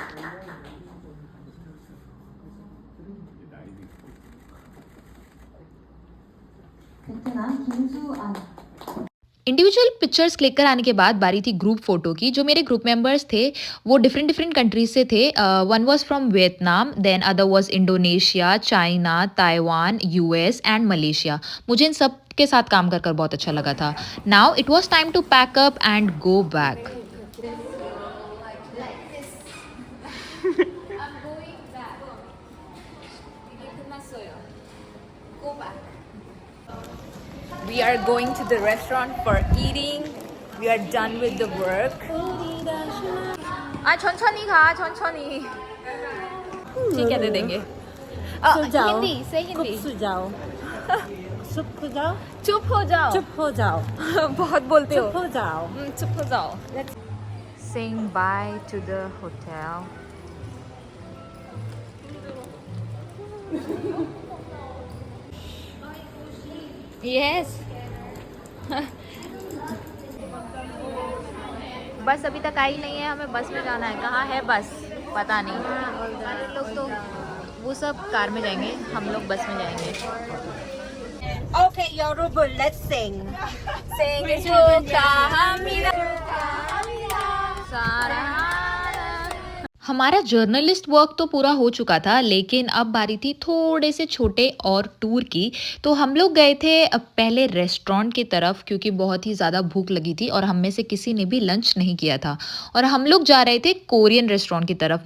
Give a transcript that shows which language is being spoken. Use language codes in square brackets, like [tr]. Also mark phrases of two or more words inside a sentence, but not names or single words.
[en] individual pictures [hi] क्लिक कराने के बाद बारी थी [en] group photo [hi] की। जो मेरे [en] group members [hi] थे वो [en] different different countries [hi] से थे। [en] one was from Vietnam, then other was Indonesia, China, Taiwan, US and Malaysia. [hi] मुझे इन सब के साथ काम कर कर बहुत अच्छा लगा था। [en] Now it was time to pack up and go back. We are going to the restaurant for eating. We are done with the work. [ko] 천천히 가, 천천히. [hi] ठीक है, दे देंगे। हिंदी से हिंदी। जाओ चुप हो जाओ चुप हो जाओ। चुप हो जाओ बहुत बोलते हो। चुप हो जाओ चुप हो जाओ। [en] Let's saying bye to the hotel. Yes. [hi] बस अभी तक आई नहीं है, हमें बस में जाना है। कहाँ है बस पता नहीं। अरे लोग तो वो सब कार में जाएंगे, हम लोग बस में जाएंगे। [en] Okay, 여러분, let's sing. [ko] 생일 축하합니다. [hi] हमारा [en] journalist work [hi] तो पूरा हो चुका था, लेकिन अब बारी थी थोड़े से छोटे और टूर की। तो हम लोग गए थे पहले रेस्टोरेंट की तरफ क्योंकि बहुत ही ज़्यादा भूख लगी थी और हम में से किसी ने भी लंच नहीं किया था और हम लोग जा रहे थे [en] Korean restaurant [hi] की तरफ।